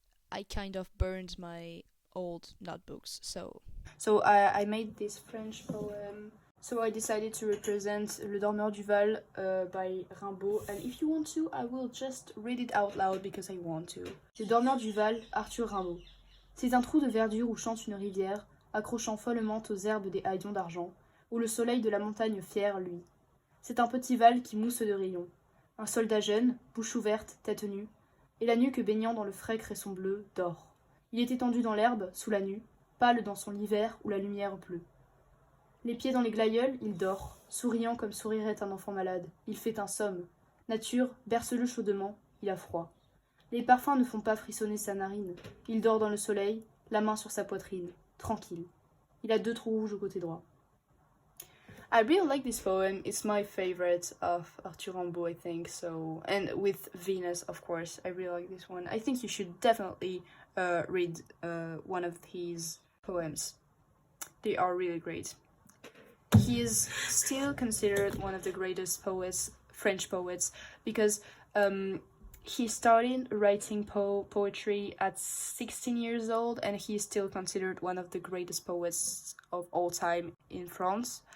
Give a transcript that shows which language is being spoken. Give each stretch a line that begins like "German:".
English: I kind of burned my old notebooks, so I made this French poem. So I decided to represent Le Dormeur du Val by Rimbaud, and if you want to, I will just read it out loud because I want to.
French: Le Dormeur du Val, Arthur Rimbaud. C'est un trou de verdure où chante une rivière, accrochant follement aux herbes des haillons d'argent, où le soleil de la montagne fière luit. C'est un petit val qui mousse de rayons. Un soldat jeune, bouche ouverte, tête nue, et la nuque baignant dans le frais cresson bleu, dort. Il est étendu dans l'herbe, sous la nue, pâle dans son lit vert où la lumière pleut. Les pieds dans les glaïeuls, il dort, souriant comme sourirait un enfant malade. Il fait un somme. Nature, berce-le chaudement, il a froid. Les parfums ne font pas frissonner sa narine. Il dort dans le soleil, la main sur sa poitrine, tranquille. Il a 2 trous rouges au côté droit.
English: I really like this poem. It's my favorite of Arthur Rimbaud, I think. So, and with Venus, of course, I really like this one. I think you should definitely read one of his poems. They are really great. He is still considered one of the greatest poets, French poets, because he started writing poetry at 16 years old, and he is still considered one of the greatest poets of all time in France.